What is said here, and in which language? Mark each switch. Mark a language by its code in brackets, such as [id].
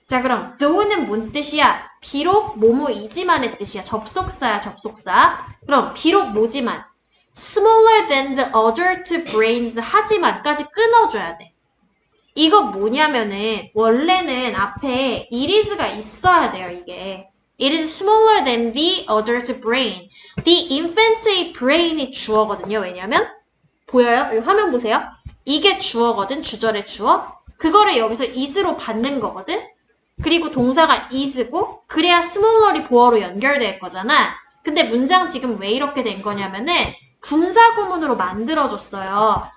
[ko] 자, 그럼 though는 뭔 뜻이야? 비록 뭐뭐이지만의 뜻이야. 접속사야, 접속사. 그럼 비록 뭐지만 [en] smaller than the adult brains [ko] 하지만까지 끊어줘야 돼. 이거 뭐냐면은 원래는 앞에 it is가 있어야 돼요, 이게. [en] It is smaller than the adult brain. [ko] The infant의 brain이 주어거든요. 왜냐면 보여요? 여기 화면 보세요. 이게 주어거든, 주절의 주어. 그거를 여기서 is로 받는 거거든. 그리고 동사가 is고 그래야 smaller이 보어로 연결될 거잖아. 근데 문장 지금 왜 이렇게 된 거냐면은 분사구문으로 만들어줬어요.